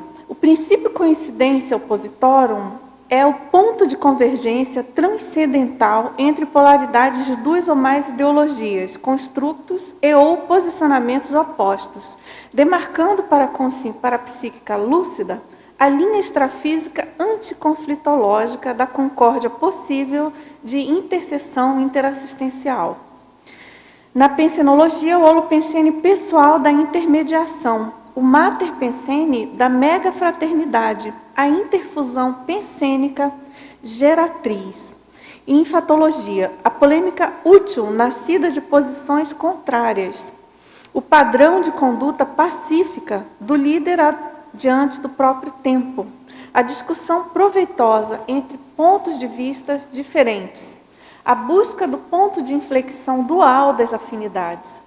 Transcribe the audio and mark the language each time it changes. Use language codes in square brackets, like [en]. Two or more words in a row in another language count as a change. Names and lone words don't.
[pt] O princípio coincidência oppositorum é o ponto de convergência transcendental entre polaridades de 2 ou mais ideologias, construtos e ou posicionamentos opostos, demarcando para a psíquica lúcida a linha extrafísica anticonflitológica da concórdia possível de interseção interassistencial. Na pensenologia, o holopensene pessoal da intermediação, o mater pensene da megafraternidade, a interfusão pensênica geratriz. E em fatologia, a polêmica útil nascida de posições contrárias, o padrão de conduta pacífica do líder diante do próprio tempo, a discussão proveitosa entre pontos de vista diferentes, a busca do ponto de inflexão dual das afinidades, o